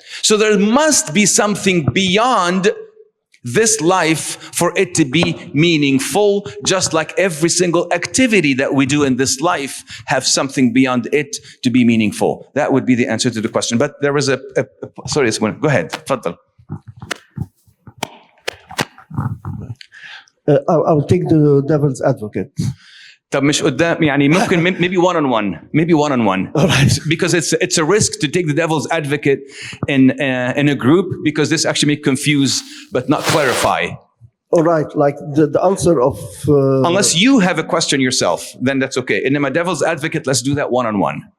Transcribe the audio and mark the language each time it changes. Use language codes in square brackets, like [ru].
[en] So there must be something beyond this life for it to be meaningful, just like every single activity that we do in this life have something beyond it to be meaningful. That would be the answer to the question. But there was sorry, go ahead. Tfaddal. I'll take the devil's advocate. [ar] طب مش قدام يعني ممكن [en] maybe one-on-one All right. because it's a risk to take the devil's advocate in a group, because this actually may confuse but not clarify. All right, like the answer of Unless you have a question yourself, then that's okay. And in my devil's advocate, let's do that one-on-one.